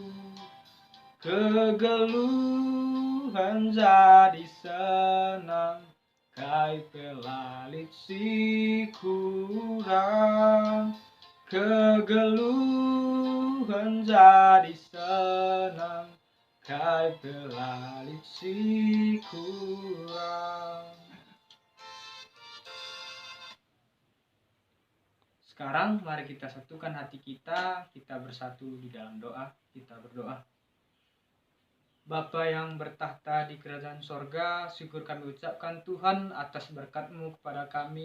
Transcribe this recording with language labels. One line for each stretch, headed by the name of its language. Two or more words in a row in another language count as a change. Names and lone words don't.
Batak Karo: kegeluhan jadi senang kai pelalit si kurang kegeluhan jadi senang kai pelalit si kurang.
Indonesian: Sekarang mari kita satukan hati kita bersatu di dalam doa, kita berdoa. Bapa yang bertahta di kerajaan sorga, syukur kami ucapkan Tuhan atas berkat-Mu kepada kami.